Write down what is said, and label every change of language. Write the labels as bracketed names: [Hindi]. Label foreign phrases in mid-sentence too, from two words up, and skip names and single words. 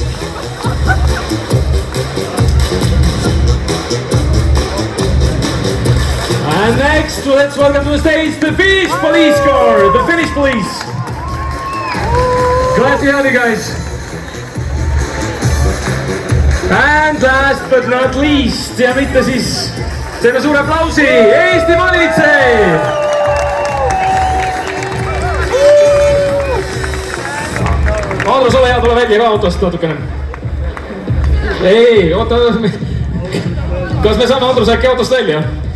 [English] And next, let's welcome to the stage the Finnish Police Corps, the Finnish Police. Glad to have you guys. And last but not least, [Estonian] ja mitte siis teeme suure aplausi, Eesti politsei! Andrus, ole hea, tule välja ka autost natukene. Ei, oota, kas me saame Andrus äkki autost välja?